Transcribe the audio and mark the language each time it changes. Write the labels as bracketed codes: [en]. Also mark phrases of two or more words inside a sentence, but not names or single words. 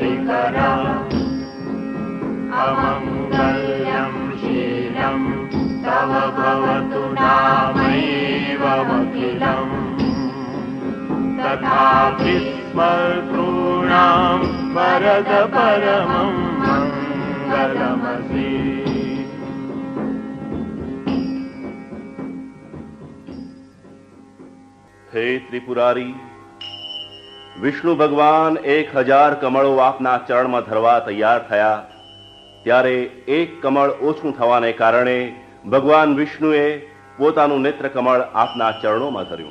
[sa] परिकरा अमङ्गल्यं शीलं तव भवतु नामैवमखिलम् तथापि स्मर्तॄणां वरद परमं मङ्गलमसि। [gu] હે ત્રિપુરારી, વિષ્ણુ ભગવાન 1000 કમળો આપના ચરણમાં ધરવા તૈયાર થયા ત્યારે એક કમળ ઓછું થવાને કારણે ભગવાન વિષ્ણુએ પોતાનું નેત્ર કમળ આપના ચરણોમાં ધર્યું.